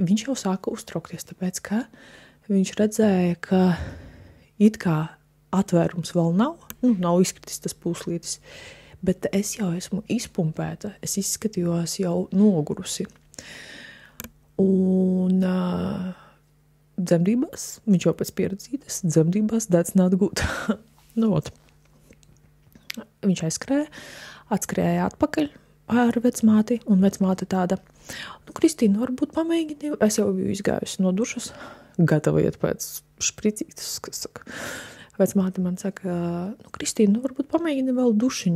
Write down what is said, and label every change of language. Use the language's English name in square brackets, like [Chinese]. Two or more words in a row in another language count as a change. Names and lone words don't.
[Latvian] Viņš jau sāka uztraukties, tāpēc, ka viņš redzēja, ka it kā atvērums vēl nav izkritis tas pūslītis, bet es jau esmu izpumpēta, es izskatījos jau nogurusi. Un dzemdībās, viņš jau pēc pieredzītas, dzemdībās [English] that's not good. [Latvian] Viņš atskrēja atpakaļ ar vecmāti, un vecmāte tāda, Kristīna, varbūt pamēģini, es jau biju izgājusi no dušas, gatava iet pēc špricītas, kas saka. Vecmāte man saka, Kristīna, varbūt pamēģini vēl dušiņu.